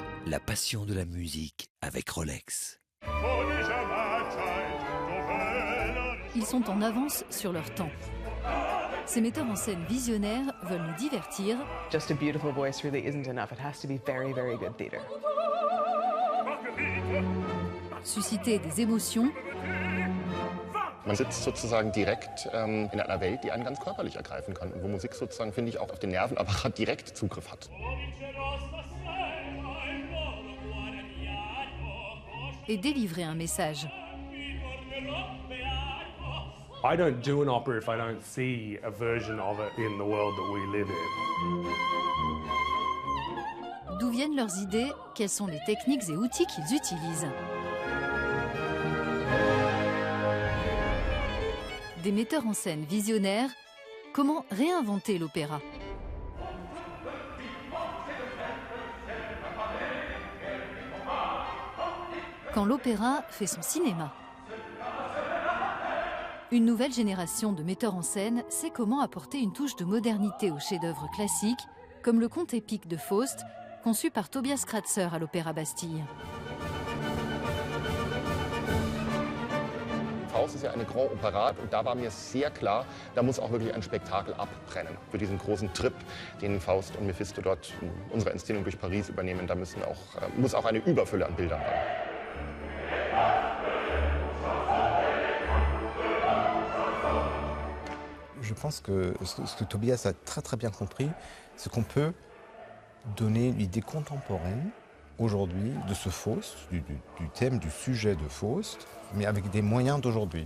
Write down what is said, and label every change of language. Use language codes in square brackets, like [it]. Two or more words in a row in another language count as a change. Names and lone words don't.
[fr] La passion de la musique avec Rolex. Ils sont en avance sur leur temps. Ces metteurs en scène visionnaires veulent nous divertir. [en] Just a beautiful voice really isn't enough. It has to be very, very good theater. [fr] Susciter des émotions. [de] Man sitzt sozusagen direkt in einer Welt, die einen ganz körperlich ergreifen kann und wo Musik sozusagen, finde ich, auch auf den Nervenapparat direkt Zugriff hat. [fr] Et délivrer un message. [en] I don't do an opera if I don't see a version of it in the world that we live in. [fr] D'où viennent leurs idées? Quelles sont les techniques et outils qu'ils utilisent? Des metteurs en scène visionnaires, comment réinventer l'opéra? Quand l'opéra fait son cinéma. Une nouvelle génération de metteurs en scène sait comment apporter une touche de modernité aux chefs-d'œuvre classiques, comme le conte épique de Faust, conçu par Tobias Kratzer à l'Opéra Bastille. [de] Faust ist ja eine [fr] Grand Opéra [de] und da war mir sehr klar, da muss auch wirklich ein Spektakel abbrennen. Für diesen großen Trip, den Faust und Mephisto dort in unserer Inszenierung durch Paris übernehmen, da muss auch eine Überfülle an Bildern rein. [fr] Je pense que ce que Tobias a très bien compris, c'est qu'on peut donner une idée contemporaine aujourd'hui de ce Faust, du thème, du sujet de Faust, mais avec des moyens d'aujourd'hui.